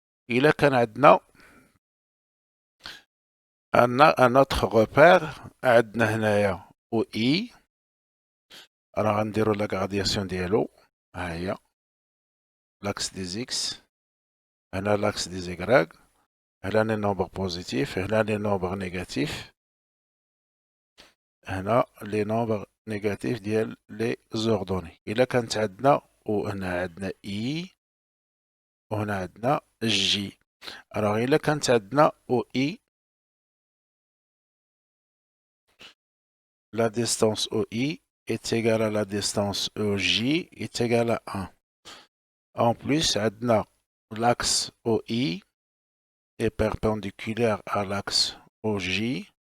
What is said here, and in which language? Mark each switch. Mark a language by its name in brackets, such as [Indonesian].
[Arabic] إلا كان عندنا [French] un autre repère، [Arabic] عندنا هنايا OI، راه غنديرو [French] لا gradation ديالو، ها هي l'axe des X، هنا l'axe des Y، هنا les nombres positifs، هنا les nombres négatifs، هنا les nombres négatifs ديال les ordonnées. [Arabic] إلا كانت عندنا وهنا عندنا I وهنا عندنا J. [French] alors [Arabic] إلا كانت عندنا [French] OI، la distance OI est égale à la distance OJ est égale à 1. En plus, عندنا l'axe OI est perpendiculaire à l'axe OJ.